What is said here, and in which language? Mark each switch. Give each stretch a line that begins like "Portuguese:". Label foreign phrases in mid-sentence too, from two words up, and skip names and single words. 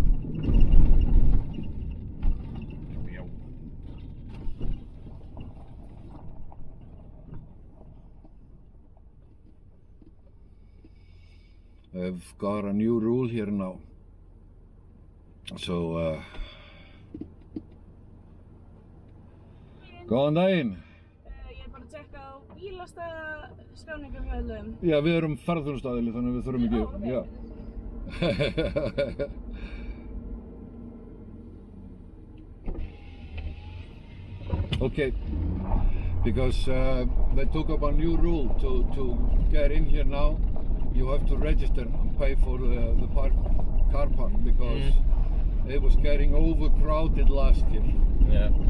English: I've got a new rule here now. So,
Icelandic: góðan daginn. Ég bara að tjekka á bílastæðaskráningum hjá öllum. Já, við erum ferðarþjónustuaðili, þannig að við þurfum ekki. Okay. Já. Okay.
English: because they took up a new rule to get in here now. You have to register and pay for the car park because it was getting overcrowded last year. Yeah.